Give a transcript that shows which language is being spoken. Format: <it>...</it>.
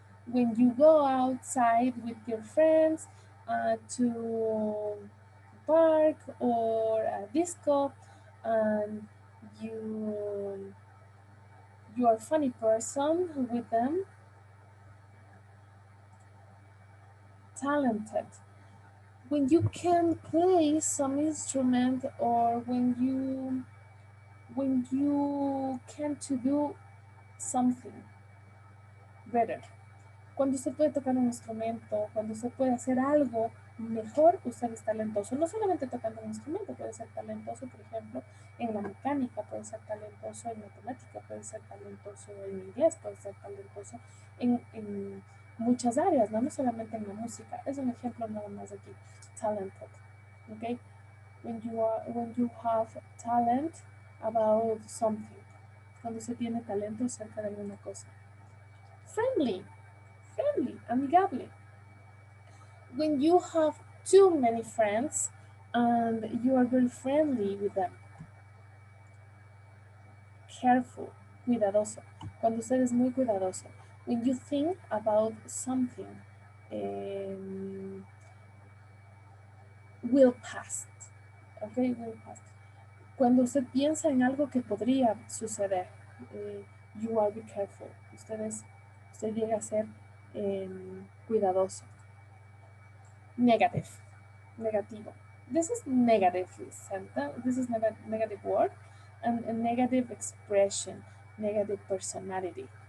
<en>When you go outside with your friends to park or a disco, and you you are a funny person with them, talented. When you can play some instrument or when you can to do something better.</en> <es>Cuando usted puede tocar un instrumento, cuando usted puede hacer algo mejor, usted es talentoso. No solamente tocando un instrumento, puede ser talentoso, por ejemplo, en la mecánica, puede ser talentoso en matemática, puede ser talentoso en inglés, puede ser talentoso en muchas áreas, ¿no? No solamente en la música. Es un ejemplo nada más aquí.</es> <en>Talented. Okay? When you have talent about something.</en> <es>Cuando usted tiene talento acerca de alguna cosa.</es> <en>Friendly. Friendly, amigable. When you have too many friends and you are very friendly with them. Careful, cuidadoso.</en> <es>Cuando usted es muy cuidadoso.</es> <en>When you think about something, will pass. Okay, will pass.</en> <es>Cuando usted piensa en algo que podría suceder,</es> <en>you are be careful.</en> <es>Usted llega a ser cuidadoso.</es> <en>Negative. Negativo. This is negative sentence. This is negative word and a negative expression, negative personality.</en>